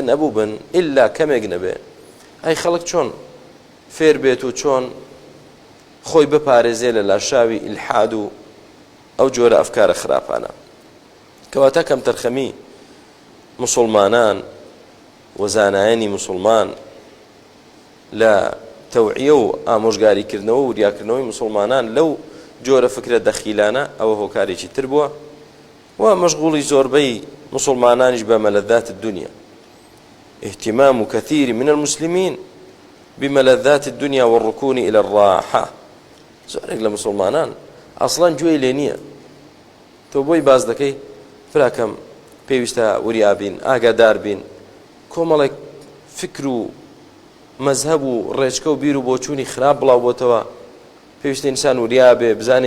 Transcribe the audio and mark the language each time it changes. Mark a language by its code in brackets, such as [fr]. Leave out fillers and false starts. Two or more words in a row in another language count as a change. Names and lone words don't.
[ckb] نەبوو بن ئیلا کەمێک نەبێ ئەی خەڵک چۆن فێر بێت و چۆن خۆی بپارێزێ لە لاشاوی ئیلحاد و ئەو جۆرە ئەفکارە خراپانە کەواتە کەم تەرخەمی مسلمانان و زانایانی مسلمان لە تەوعیە و ئامۆژگاریکردنەوە و وریاکردنەوەی مسلمانان لەو جۆرە فکرە دەخیلانە ئەوە هۆکارێکی تر بووە و مەشغوڵی زۆربەی مسلمانانیش بە [ar] مەلەذات الدنيا اهتمام كثير من المسلمين بملذات الدنيا والركون إلى الراحة [ckb] زۆرێک لە مسلمانان ئەسڵان گوێی لێ نییە تۆ بۆی باز دەکەی فراکەم پێویستە وریابین ئاگادار بین کۆمەڵێک فکر و مەزهەب و ڕێچکە و بیر و بۆچوونی خراپ بڵاو بۆتەوە پێویستە ئینسان وریابێ بزانێت